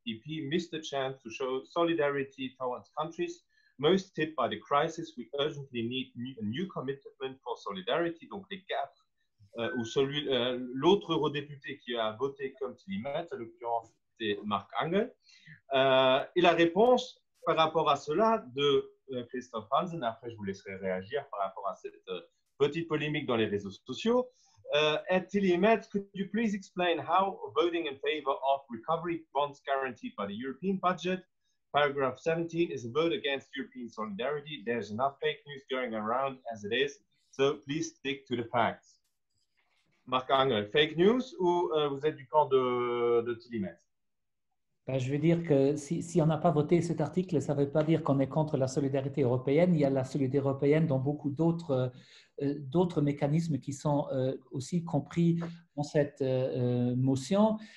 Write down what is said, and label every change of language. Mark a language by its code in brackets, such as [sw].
[en] EP missed the chance to show solidarity towards countries most hit by the crisis. We urgently need a new commitment for solidarity. [fr] Donc les quatre, ou l'autre eurodéputé qui a voté comme Tilimet, en l'occurrence c'est Marc Angel. Et la réponse par rapport à cela de Christophe Hansen, après je vous laisserai réagir par rapport à cette petite polémique dans les réseaux sociaux. [en] Ed Tilimet, could you please explain how voting in favor of recovery bonds guaranteed by the European budget, paragraph 17, is a vote against European solidarity? There's enough fake news going around as it is, so please stick to the facts. [fr] Marc Angel, fake news ou vous êtes du camp de Tilimet? Je veux dire que si on n'a pas voté cet article, ça ne veut pas dire qu'on est contre la solidarité européenne. Il y a la solidarité européenne dans beaucoup d'autres mécanismes qui sont aussi compris dans cette motion.